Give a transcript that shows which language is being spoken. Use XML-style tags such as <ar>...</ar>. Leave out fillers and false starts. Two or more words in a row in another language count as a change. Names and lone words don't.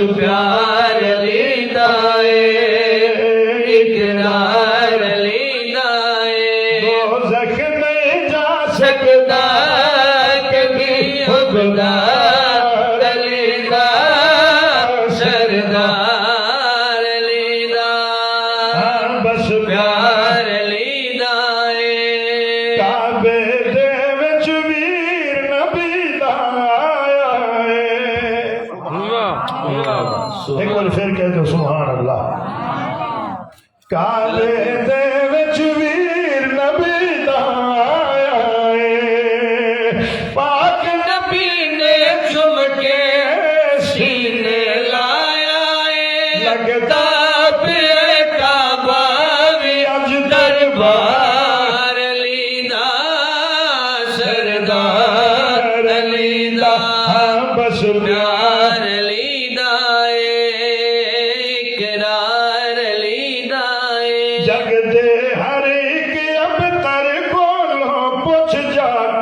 <pa>پیار علی دائے اقرار علی دائے. دوزخ نہیں جا سکتا کبھی حبدار علی دا سردار علی دا بس پیار علی دائے. کعبے دے وچ ویر نبی دا آیا ہے.</pa> <ur>ایک بار پھر کہتے ہو سبحان اللہ.</ur> <pa>کعبے دے وچ ویر نبی دا آیا ہے. پاک نبی نے جھم کے سینے لایا ہے. لگتا پہ کعبہ بھی اج دربار علی دا سردار علی دا بس پیار علی دائے اقرار علی دائے. جگ دے ہر ایک اب تر کولوں پوچھ جا.</pa>